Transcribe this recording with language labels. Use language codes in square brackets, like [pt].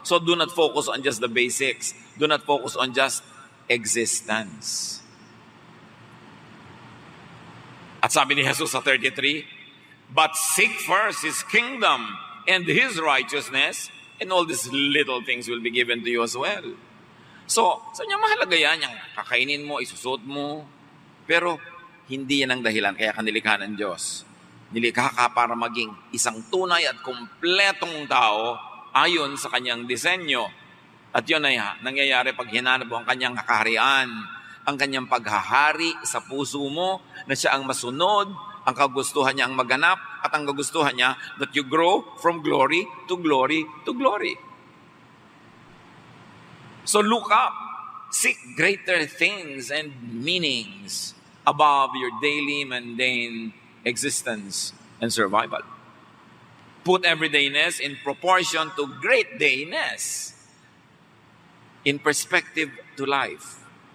[en] So do not focus on just the basics. Do not focus on just existence. [tl] At sabi ni Jesus sa 33, [en] but seek first His kingdom and His righteousness, and all these little things will be given to you as well. [tl] So, sa niya mahalaga yan, yung kakainin mo, isusuot mo, pero hindi yan ang dahilan, kaya kanilikha ng Diyos. Nilikha ka para maging isang tunay at kumpletong tao ayon sa kanyang disenyo. At yun ay nangyayari pag hinanap mo ang kanyang kaharian, ang kanyang paghahari sa puso mo, na siya ang masunod, ang kagustuhan niya ang maganap, at ang kagustuhan niya [en] that you grow from glory to glory [tl] to glory. [en] So look up, seek greater things and meanings above your daily mundane existence and survival. Put everydayness in proportion to great dayness, in perspective to life.